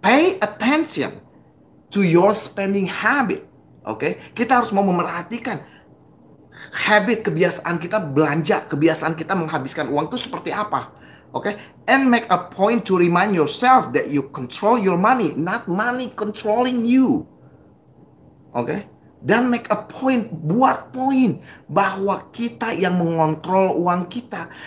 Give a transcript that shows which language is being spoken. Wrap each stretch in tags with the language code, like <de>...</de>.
<en>Pay attention to your spending habit.</en> <id>Kita harus mau memerhatikan habit, kebiasaan kita belanja, kebiasaan kita menghabiskan uang itu seperti apa.</id> <en>And make a point to remind yourself that you control your money, not money controlling you.</en> <id>Dan</id> <en>make a point,</en> <id>buat poin bahwa kita yang mengontrol uang kita.</id>